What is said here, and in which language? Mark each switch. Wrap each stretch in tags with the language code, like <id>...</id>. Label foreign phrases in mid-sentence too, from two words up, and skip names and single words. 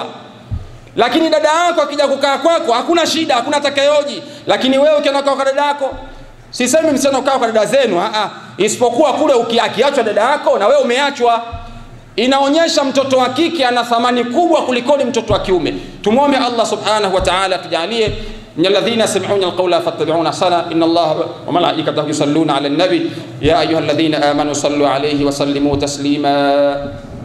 <sw>Lakini dada yako akija kukaa kwako hakuna shida, hakuna atakayeoji. Lakini wewe ukinakaa kwa dada yako, sisemi msana ukaa kwa dada zenu, isipokuwa kule ukiachwa dada yako na wewe umeachwa. Inaonyesha mtoto wa kike ana thamani kubwa kuliko mtoto wa kiume.</sw> <ar>Tumuombe الله سبحانه وتعالى tujalie من الذين يستمعون القول فاتبعون أحسنه. إن الله وملائكته يصلون على النبي يا أيها الذين آمنوا صلوا عليه وسلموا تسليما.</ar>